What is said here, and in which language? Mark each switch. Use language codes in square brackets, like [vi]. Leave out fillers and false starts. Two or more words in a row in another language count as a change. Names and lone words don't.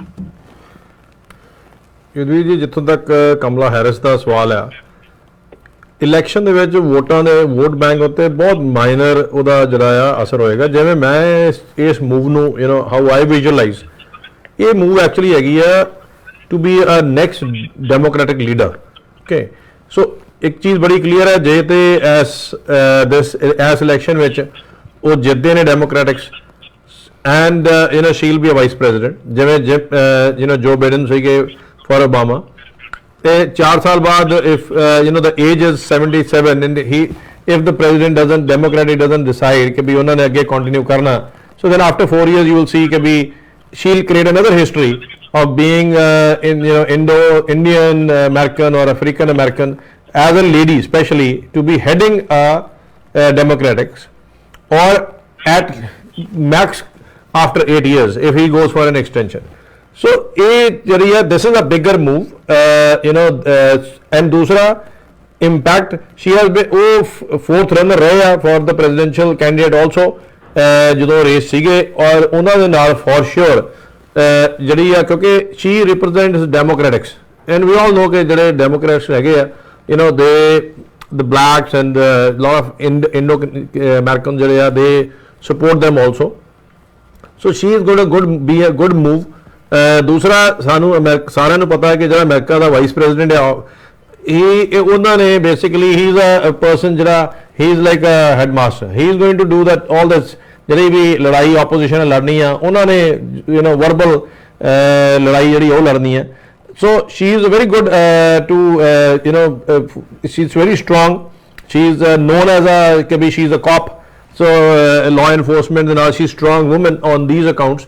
[pa] ਯੁਧਵੀਰ ਜੀ, ਜਿੱਥੋਂ ਤੱਕ ਕਮਲਾ ਹੈਰਿਸ ਦਾ ਸਵਾਲ ਆ, ਇਲੈਕਸ਼ਨ ਦੇ ਵਿੱਚ ਵੋਟਾਂ ਦੇ ਵੋਟ ਬੈਂਕ ਉੱਤੇ ਬਹੁਤ ਮਾਈਨਰ ਉਹਦਾ ਜਿਹੜਾ ਆ ਅਸਰ ਹੋਏਗਾ। ਜਿਵੇਂ ਮੈਂ ਇਸ [en] ਮੂਵ ਨੂੰ how I visualize, ਇਹ move actually [pa] ਹੈਗੀ ਆ [en] to be a next democratic leader. Okay, so [pa] ਇੱਕ ਚੀਜ਼ ਬੜੀ ਕਲੀਅਰ ਹੈ, ਜੇ ਤੇ ਇਸ ਇਲੈਕਸ਼ਨ ਵਿੱਚ ਉਹ ਜਿੱਤਦੇ ਨੇ [en] Democratics and she'll be a vice president, [pa] ਜਿਵੇਂ ਜੋ ਬਾਈਡਨ ਸੀਗੇ ਫॉर ओबामा, ਤੇ 4 ਸਾਲ ਬਾਅਦ [en] if the age is 77 and if the president doesn't decide [pa] ਕਿ ਵੀ ਉਹਨਾਂ ਨੇ ਅੱਗੇ ਕੰਟੀਨਿਊ ਕਰਨਾ, [en] so then after 4 years you will see [pa] ਕਿ ਵੀ [en] she'll create another history of being Indian American or African American as a lady, especially to be heading a Democrats, or at max after 8 years if he goes for an extension. So this is a bigger move, and दूसरा impact, she has been fourth runner रहे for the presidential candidate also [pa] ਜਦੋਂ ਰੇਸ ਸੀਗੇ, ਔਰ ਉਹਨਾਂ ਦੇ ਨਾਲ [en] for sure [pa] ਜਿਹੜੀ ਆ, ਕਿਉਂਕਿ [en] she represents Democratics and we all know [pa] ਕਿ ਜਿਹੜੇ ਡੈਮੋਕ੍ਰੈਟਸ ਹੈਗੇ ਆ [en] the blacks and lot of Indo-Americans [pa] ਜਿਹੜੇ ਆ, [en] they support them also. So she is going to be a good move. [pa] ਦੂਸਰਾ ਸਾਨੂੰ ਸਾਰਿਆਂ ਨੂੰ ਪਤਾ ਹੈ ਕਿ ਜਿਹੜਾ ਅਮਰੀਕਾ ਦਾ ਵਾਈਸ ਪ੍ਰੈਜ਼ੀਡੈਂਟ ਆ, ਉਹਨਾਂ ਨੇ [en] basically he is a person [pa] ਜਿਹੜਾ [en] he is like a headmaster. He is going to do that all this [pa] ਜਿਹੜੀ ਵੀ ਲੜਾਈ ਆਪੋਜੀਸ਼ਨ ਲੜਨੀ ਆ, ਉਹਨਾਂ ਨੇ ਵਰਬਲ ਲੜਾਈ ਜਿਹੜੀ ਉਹ ਲੜਨੀ ਹੈ। [en] So she is very good she is very strong, she is known as a [pa] ਕਿ ਵੀ [en] she is a cop, so law enforcement [pa] ਦੇ ਨਾਲ [en] she strong woman on these accounts.